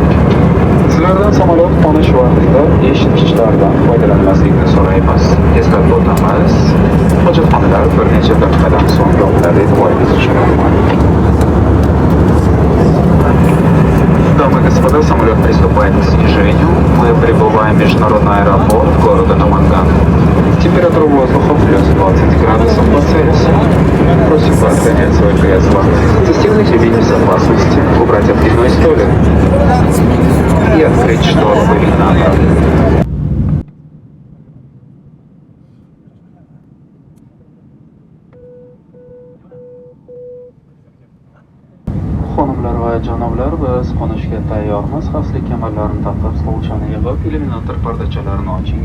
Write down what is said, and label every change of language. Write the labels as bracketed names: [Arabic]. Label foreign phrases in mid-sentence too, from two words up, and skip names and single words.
[Uzbek] Sizlardan samolyot qo'nish vaqtida eshitgichlardan foydalanmaslikni so'raymiz. Eslatib o'tamiz, hojatxonalar bir necha daqiqadan so'ng yopiladi. E'tiboringiz uchun rahmat. [Russian] Дамы и господа, самолет приступает к снижению. Мы прибываем в международный аэропорт города Наманган. Температура воздуха плюс 20 градусов по Цельсию. Просим вас занять свое кресло. Застегнуть ремень безопасности, убрать откидной столик и открыть штору иллюминатора. [Uzbek] Xonimlar va janoblar, biz qo'nishga tayyormiz. Xavfsizlik kamarlarini taqib, stolchani yig'ib, illyuminator pardachalarini oching.